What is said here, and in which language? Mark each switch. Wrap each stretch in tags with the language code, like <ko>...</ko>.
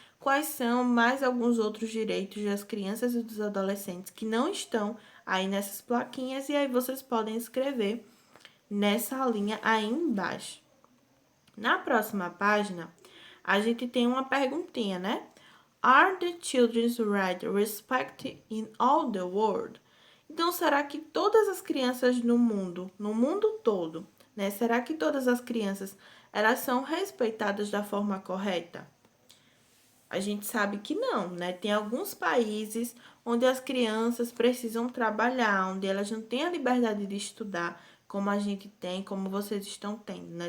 <pt>Quais são mais alguns outros direitos das crianças e dos adolescentes que não estão aí nessas plaquinhas? E aí vocês podem escrever nessa linha aí embaixo. Na próxima página, a gente tem uma perguntinha, né?</pt> <en>Are the children's rights respected in all the world?</en> <pt>Então, será que todas as crianças no mundo todo, né? Será que todas as crianças, elas são respeitadas da forma correta? A gente sabe que não, né? Tem alguns países onde as crianças precisam trabalhar, onde elas não têm a liberdade de estudar como a gente tem, como vocês estão tendo, né?</pt>